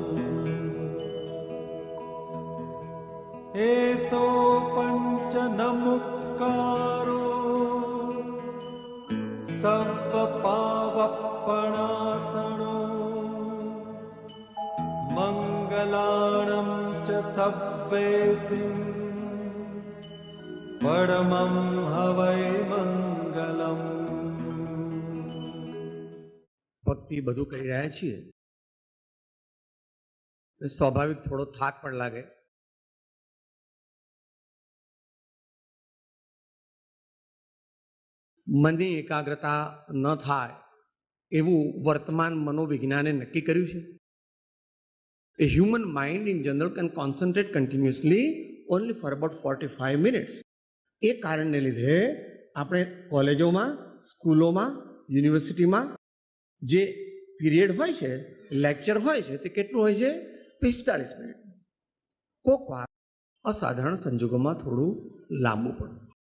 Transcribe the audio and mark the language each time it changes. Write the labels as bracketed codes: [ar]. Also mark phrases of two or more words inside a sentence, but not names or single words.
[pra] एसो पंच नमुक्कारो सर्वपावपणासनो मंगलाणं च सव्वेसिं परमं हवै मंगलम्। [gu] ભક્તિ બધું કરી રહ્યા છીએ, સ્વાભાવિક થોડો થાક પણ લાગે. મનની એકાગ્રતા ન થાય એવું વર્તમાન મનોવિજ્ઞાને નક્કી કર્યું છે. [en] A human mind in general can concentrate continuously only for about 45 minutes. [gu] એ કારણને લીધે આપણે કોલેજોમાં, સ્કૂલોમાં, યુનિવર્સિટીમાં જે પીરિયડ હોય છે, લેક્ચર હોય છે, તે કેટલું હોય છે? 45 મિનિટ. કોક વાર અસાધારણ સંજોગોમાં થોડું લાંબુ પડે.